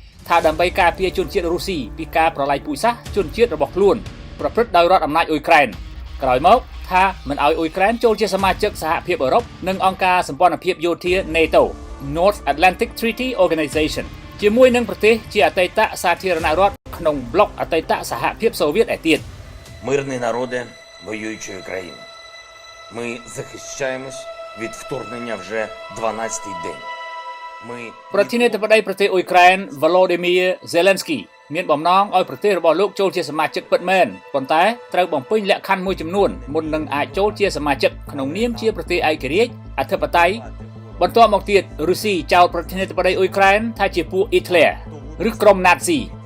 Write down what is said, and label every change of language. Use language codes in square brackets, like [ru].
[km] ថាដើម្បីការពារជនជាតិរុស្ស៊ីពីការប្រឡាយពូជសាសន៍ជនជាតិរបស់ខ្លួនប្រព្រឹត្តដោយរដ្ឋអំណាចអ៊ុយក្រែនក្រោយមកថាមិនឲ្យអ៊ុយក្រែនចូលជាសមាជិកសហភាពអឺរ៉ុបនិងអង្គការសម្ព័ន្ធភាពយោធា NATO North Atlantic Treaty Organization ជាមួយនឹងប្រទេសជាអតីតសាធារណរដ្ឋក្នុងប្លុកអតីតសហភាពសូវៀតឯទៀត [uk] Мирні народи воюючої країни. Ми захищаємось від вторгнення вже 12-й день. [km] ប្រធានាធិបតីប្រទេសអ៊ុយក្រែន Volodymyr Zelensky មានបំណងឲ្យប្រទេសរបស់លោកចូលជាសមាជិកពិតមែនប៉ុន្តែត្រូវបំពេញលក្ខខណ្ឌមួយចំនួនមុននឹងអាចចូលជាសមាជិកក្នុងនាមជាប្រទេសឯករាជ្យអធិបតេយ្យបន្ទាប់មកទៀតរុស្ស៊ីចោទប្រធានាធិបតីអ៊ុយក្រែនថាជាពួកអ៊ីត្លែរឬក្រុមណាតស៊ី